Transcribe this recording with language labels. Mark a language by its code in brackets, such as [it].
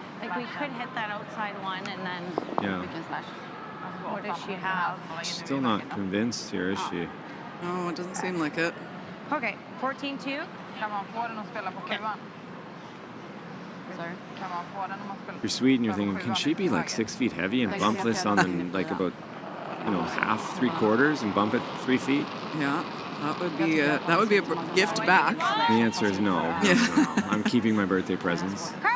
[en] Like we could hit that outside one and then Yeah. what does she have? Still not convinced here, is she? No, it doesn't seem like it. Okay, 14-2. [sv] Kan man få den att spela på sjuan? [en] Sorry. [sv] Kan man få den om man spelar? [en] You're Sweden, you're thinking, can she be like 6 feet heavy and bump this on the, like about, half, 3/4 and bump it 3 feet? Yeah, that would be a gift back. The answer is no. Yeah. No. I'm keeping my birthday presents.